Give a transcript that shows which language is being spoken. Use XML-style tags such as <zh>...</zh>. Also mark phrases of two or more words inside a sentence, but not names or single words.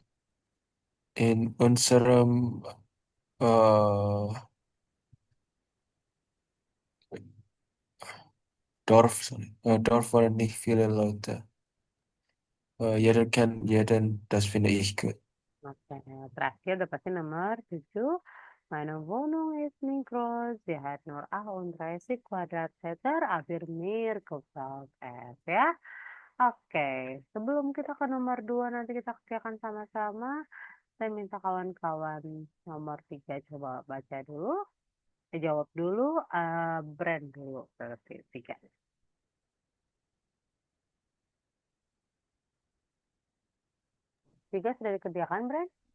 <de>In unserem äh, Dorf waren nicht viele Leute. Jeder kennt jeden, das finde ich gut.</de> <id>Oke, terakhir udah pasti nomor 7.</id> <de>Meine Wohnung ist nicht groß. Sie hat nur 38 Quadratmeter, aber mir gefällt es.</de> <id>Ya. Oke, sebelum kita ke nomor 2, nanti kita kerjakan sama-sama. Saya minta kawan-kawan nomor 3 coba baca dulu. Jawab dulu, brand dulu. Berarti 3. Tiga sudah dikerjakan, brand?</id>